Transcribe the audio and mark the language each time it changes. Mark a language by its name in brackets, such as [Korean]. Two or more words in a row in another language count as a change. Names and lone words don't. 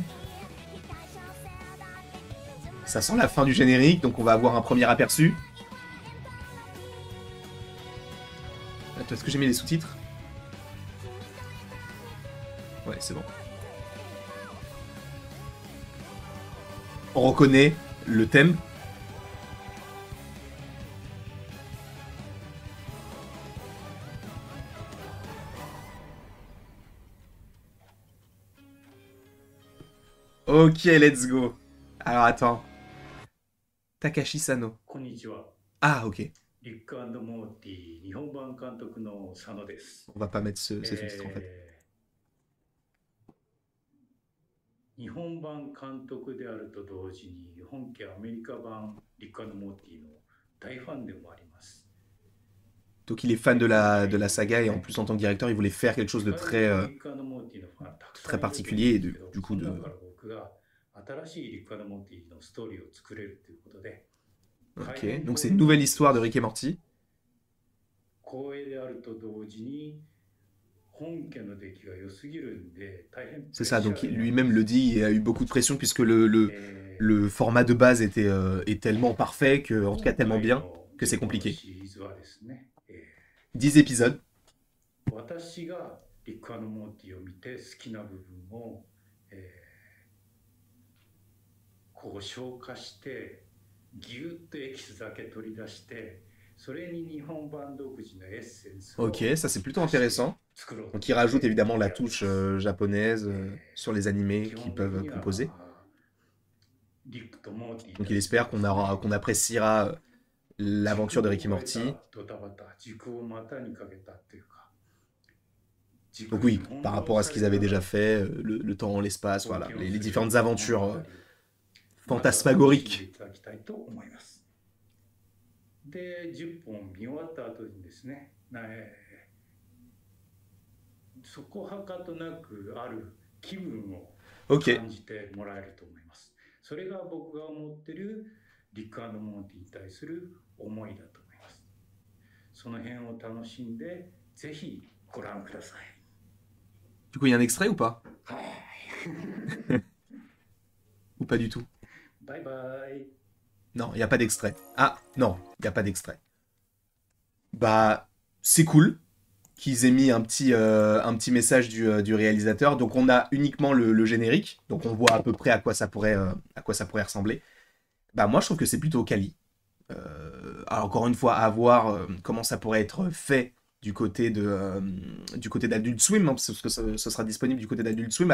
[French] Ça sent la fin du générique, donc on va avoir un premier aperçu. Attends, est-ce que j'ai mis les sous-titres? Ouais, c'est bon. On reconnaît le thème. [English] Ok, let's go. [French] Alors attends. Takashi Sano. [Japanese] こんにちは。 [French] Ah, ok. [Japanese] リックモーティ日本版監督の佐野です。 [French] On va pas mettre ces sous-titres en fait. [Japanese] 日本版監督であると同時に本家アメリカ版リックモーティの大ファンでもあります。 [French] Donc il est fan de la saga et en plus en tant que directeur, il voulait faire quelque chose [Japanese] 世界中にリックモーティのファンたく [French] de très [Japanese] さんいると思うん [French] particulier [Japanese] で [French] et [Japanese] すけど、 [French] du coup [Japanese] その中 [French] de... [Japanese] から僕が新しいリックモーティのストーリーを作れるということで、大 [French] Ok. [Japanese] 変 [French] Donc [Japanese] 光 [French] c'est une [Japanese] 栄に思 [French] nouvelle [Japanese] っていま [French] histoire de [Japanese] す。 [French] Rick et Morty. [Japanese] 光栄であると同時に本家の出来が良すぎるんで大変プ [French] C'est [Japanese] レッ [French] ça, [Japanese] シャ [French] donc [Japanese] ーでもありま [French] lui-même le [Japanese] す。 [French] dit et a eu beaucoup de pression puisque le format de base est tellement parfait, que, en tout cas [Japanese] 今 [French] tellement [Japanese] 回 [French] bien, [Japanese] の [French] que c'est [Japanese] 10 本の [French] compliqué. [Japanese] シリーズはですね、 [French] 10 épisodes. [Japanese] 私がリックモーティを見て好きな部分を、こう消化してギュッとエキスだけ取り出してそれに日本版独自のエッセンス [French] Ok, [Japanese] を [French] ça c'est plutôt [Japanese] 足して [French] intéressant. [Japanese] 作ろう [French] Donc [Japanese] と [French] il [Japanese] 思っ [French] rajoute [Japanese] て [French] évidemment [Japanese] 取 [French] la [Japanese] り上げ [French] touche [Japanese] ます。 [French] japonaise [Japanese] え [French] sur les animés [Japanese] 基 [French] qu'ils [Japanese] 本的 [French] peuvent [Japanese] には [French] proposer. [Japanese] リックとモーティ [French] Donc [Japanese] た [French] il [Japanese] ちの [French] espère [Japanese] で [French] qu'on [Japanese] す [French] aura, [Japanese] ね [French] qu'on appréciera [Japanese] 時 [French] l'aventure [Japanese] 空 [French] de [Japanese] を [French] Rick et [Japanese] 超えた [French] Morty. [Japanese] ドタバタ時空を股にかけたっていうか時 [French] Donc [Japanese] 空に [French] oui, par [Japanese] 翻弄 [French] rapport à [Japanese] さ [French] ce [Japanese] れ [French] qu'ils avaient [Japanese] なが [French] déjà [Japanese] ら [French] fait, le temps, l'espace, [Japanese] 冒 [French] voilà, [Japanese] 険を [French] les [Japanese] するよう [French] différentes [Japanese] な物語を [French] aventures [Japanese] まずは楽しんで [French] fantasmagoriques. [Japanese] いただきたいと思います。で、10本見終わった後にですね、そこはかとなくある気分を [French] Ok, [Japanese] 感じてもらえると思います。それが僕が思ってるリックモーティに対する思いだと思います。その辺を楽しんでぜひご覧ください。 [French] Du coup, il y a un extrait ou pas? [Japanese] はい。 [French] Ou pas du tout? [Japanese] バイバイ。 [French] Non, il n'y a pas d'extrait. Ah, non, il n'y a pas d'extrait. Bah, c'est cool qu'ils aient mis un petit message du réalisateur. Donc on a uniquement le générique, donc on voit à peu près à quoi ça pourrait ressembler. Bah moi je trouve que c'est plutôt quali. Alors encore une fois, à voir comment ça pourrait être fait du côté d'Adult Swim, hein, parce que ce sera disponible du côté d'Adult Swim.